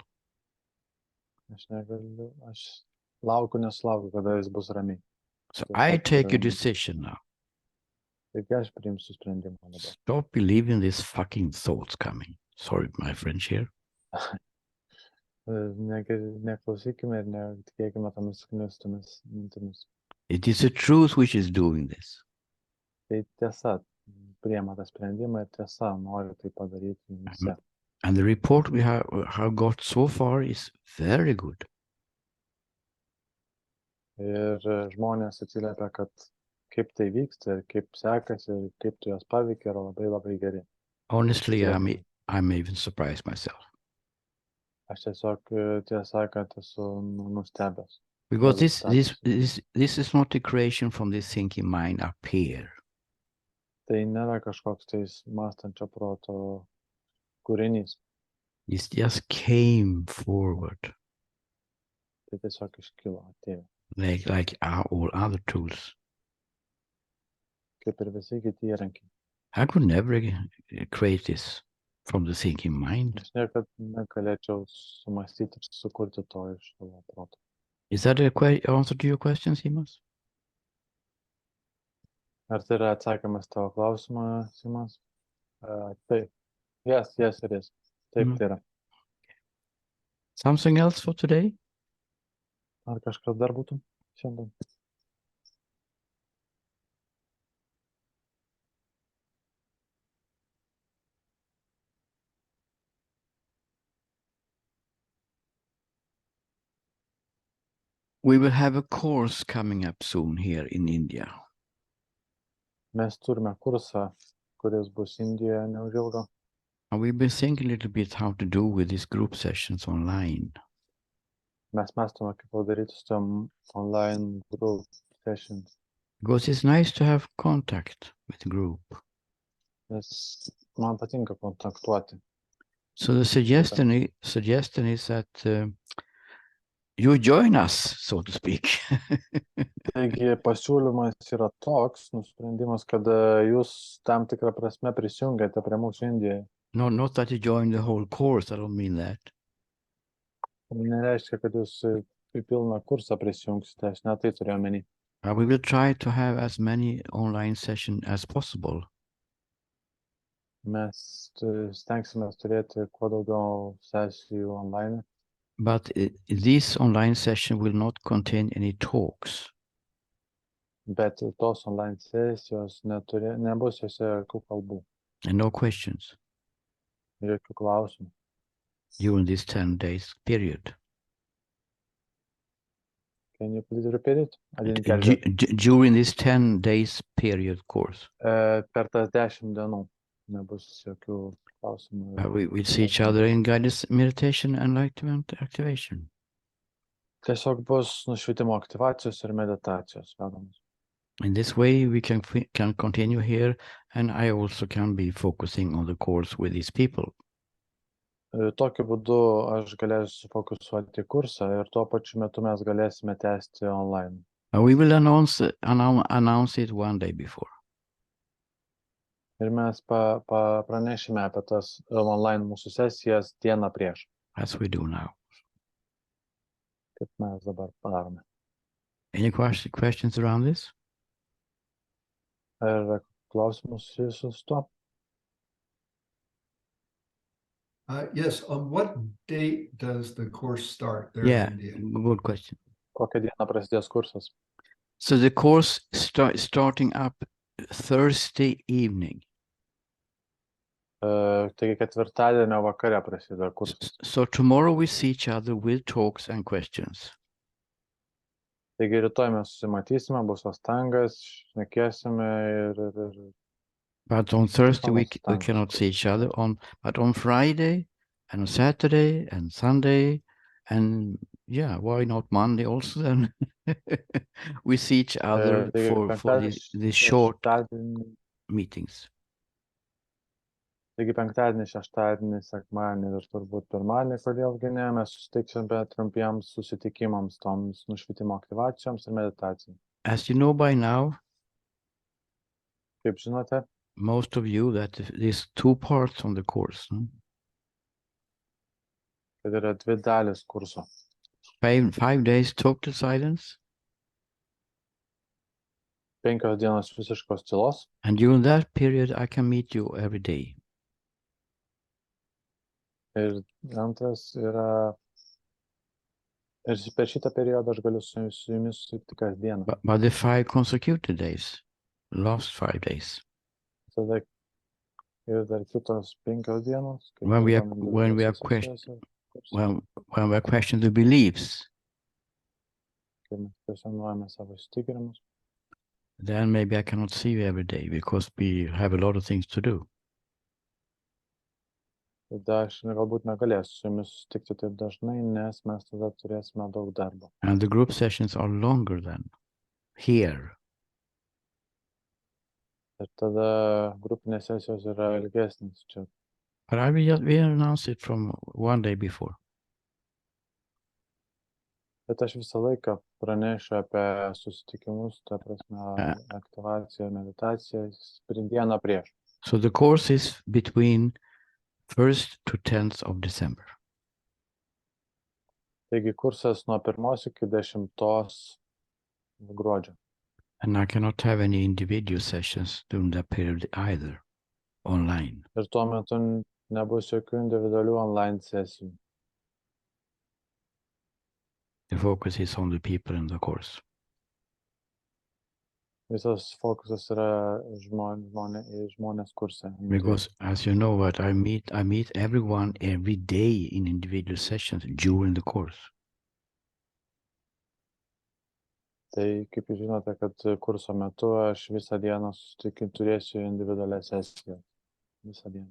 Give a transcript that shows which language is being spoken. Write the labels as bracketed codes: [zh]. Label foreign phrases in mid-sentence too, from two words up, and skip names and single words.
[lt] Aš laukiu, nesulaukiu, kada jis bus ramiai. [en] So I take a decision now. [lt] Taigi aš priimsiu sprendimą dabar. [en] Stop believing these fucking thoughts coming. Sorry, my French here. [lt] Neklausykime ir netikėkime tomis knistomis mintimis. [en] It is the truth which is doing this. [lt] Tai tiesa, priima tą sprendimą ir tiesa, nori tai padaryti jums. [en] And the report we have got so far is very good. [lt] Ir žmonės atsiliepia, kad kaip tai vyksta ir kaip sekasi ir kaip tu jas paveikia yra labai labai geri. [en] Honestly, I'm even surprised myself. [lt] Aš tiesiog tiesą sakant esu nustebęs. [en] Because this is not a creation from this thinking mind up here. [lt] Tai nėra kažkoks tais mąstančio proto kūrinys. [en] It just came forward. [lt] Tai tiesiog iškilo, atėjo. [en] Like all other tools. [lt] Kaip ir visi kiti įrankiai. [en] I could never create this from the thinking mind. [lt] Aš niekad negalėčiau sumastyti ir sukurti to iš savo proto. [en] Is that an answer to your question, Simas? [lt] Ar tai yra atsakymas tavo klausimą, Simas? Taip. [en] Yes, it is. [lt] Taip, tai yra. [en] Something else for today? [lt] Ar kažkas dar būtų šiandien? [en] We will have a course coming up soon here in India. [lt] Mes turime kursą, kuris bus Indijoje neužilgo. [en] And we've been thinking a little bit how to do with these group sessions online. [lt] Mes mąstome, kaip padaryti su tom [en] online group sessions. Because it's nice to have contact with the group. [lt] Nes man patinka kontaktuoti. [en] So the suggestion is that you join us, so to speak. [lt] Taigi pasiūlymas yra toks, nusprendimas, kad jūs tam tikrą prasme prisijungiate prie mūsų Indijoje. [en] No, not that you join the whole course, I don't mean that. [lt] Nereiškia, kad jūs į pilną kursą prisijungsite, aš net tai turėjau omeny. [en] We will try to have as many online sessions as possible. [lt] Mes stengsime turėti kuo daugiau sesijų online. [en] But this online session will not contain any talks. [lt] Bet tos online sesijos nebus jose jokių kalbų. [en] And no questions. [lt] Jokių klausimų. [en] During this 10 days period. Can you please repeat it? I didn't catch it. During this 10 days period course. [lt] Per tas 10 dienų. nebus jokių klausimų. [en] We'll see each other in guided meditation and enlightenment activation. [lt] Tiesiog bus nušvitimo aktyvacijos ir meditacijos vedamos. [en] In this way, we can continue here, and I also can be focusing on the course with these people. [lt] Tokiu būdu aš galėsiu fokusuoti kursą ir tuo pačiu metu mes galėsime tęsti online. [en] We will announce it one day before. [lt] Ir mes pranešime apie tas online mūsų sesijas dieną prieš. [en] As we do now. [lt] Kaip mes dabar padarome. [en] Any questions around this? [lt] Ar klausimus susijusius su tuo? [en] Yes, on what date does the course start there Yeah, in India? good question. [lt] Kokią dieną prasidės kursas? [en] So the course starting up Thursday evening. [lt] Taigi ketvirtadienio vakare prasideda kursas. [en] So tomorrow we see each other with talks and questions. [lt] Taigi rytoj mes susimatysime, bus pastangas, šnekėsime ir [en] But on Thursday we cannot see each other. But on Friday and on Saturday and Sunday and yeah, why not Monday also then? We see each other for these short meetings. [lt] Taigi penktadienį, šeštadienį, sekmadienį ir turbūt pirmadienį, kodėlgi ne, mes susitiksime trumpiems susitikimams, toms nušvitimo aktyvacijoms ir meditacijai. [en] As you know by now, [lt] kaip žinote, [en] most of you, that there's two parts on the course. [lt] kad yra dvi dalis kurso. [en] 5 days total silence. [lt] 5 dienos visiškos tylos. [en] And during that period, I can meet you every day. [lt] Ir antras yra, ir per šitą periodą aš galiu su jumis susitikti kasdieną. [en] But the 5 consecutive days, last 5 days. [lt] Tada ir dar kitos 5 dienos. [en] When we are questioning the beliefs, [lt] kai mes kvestionuojame savo įsitikinimus, [en] then maybe I cannot see you every day because we have a lot of things to do. [lt] tada aš galbūt negalėsiu su jumis susitikti taip dažnai, nes mes tada turėsime daug darbo. [en] And the group sessions are longer than here. [lt] Ir tada grupinės sesijos yra ilgesnės čia. [en] But I will announce it from one day before. [lt] Bet aš visą laiką pranešiu apie susitikimus, ta prasme, aktyvaciją, meditaciją, dieną prieš. [en] So the course is between 1st to 10th of December. [lt] Taigi kursas nuo 1 iki 10 gruodžio. [en] And I cannot have any individual sessions during that period either, online. [lt] Ir tuo metu nebus jokių individualių online sesijų. [en] The focus is on the people in the course. [lt] Visas fokusas yra žmonės kurse. [en] Because as you know what, I meet everyone every day in individual sessions during the course. [lt] Tai kaip jūs žinote, kad kurso metu aš visą dieną turėsiu individualią sesiją. Visą dieną.